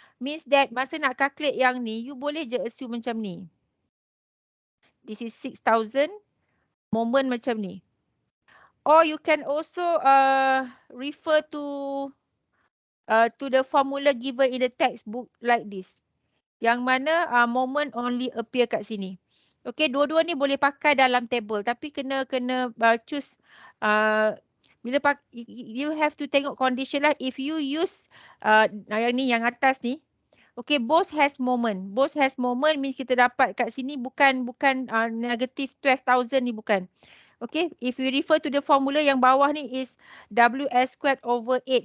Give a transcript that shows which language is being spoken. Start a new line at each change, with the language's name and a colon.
English: Means that
Malay: masa nak
English: calculate
Malay: yang ni,
English: you
Malay: boleh je
English: assume
Malay: macam ni.
English: This is 6,000 moment
Malay: macam ni.
English: Or you can also refer to the formula given in the textbook like this.
Malay: Yang mana moment
English: only appear
Malay: kat sini. Okay, dua-dua ni boleh pakai dalam table, tapi kena
English: choose. You have to
Malay: tengok
English: condition lah. If you use
Malay: yang ni, yang atas ni,
English: okay, both has moment. Both has moment means
Malay: kita dapat kat sini bukan
English: negative
Malay: 12,000 ni, bukan.
English: Okay, if we refer to the formula
Malay: yang bawah ni
English: is WS squared over 8.